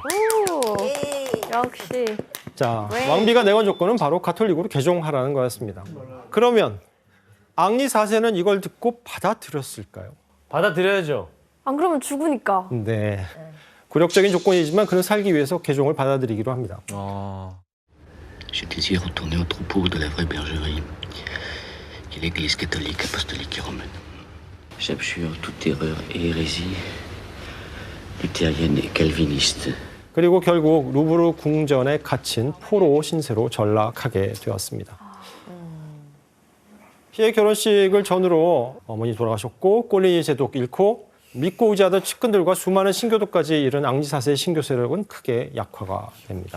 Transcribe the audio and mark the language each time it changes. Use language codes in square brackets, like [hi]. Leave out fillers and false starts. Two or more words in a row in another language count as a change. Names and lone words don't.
[ko] 역시. 자, 왕비가 내건 조건은 바로 가톨릭으로 개종하라는 거였습니다. 그러면 앙리 4세는 이걸 듣고 받아들였을까요? 받아들여야죠. 안 그러면 죽으니까. 네. 굴욕적인 조건이지만 그는 살기 위해서 개종을 받아들이기로 합니다. [fr] Je désire retourner au troupeau de la vraie bergerie, qui est l'Église catholique, apostolique et romaine. J'abjure toute erreur et hérésie luthérienne et calviniste. [ko] 그리고 결국 루브르 궁전에 갇힌 포로 신세로 전락하게 되었습니다. 피해 결혼식을 전후로 어머니 돌아가셨고 꼴린이 제독 잃고 믿고 의지하던 측근들과 수많은 신교도까지 이른 앙리 4세의 신교 세력은 크게 약화가 됩니다.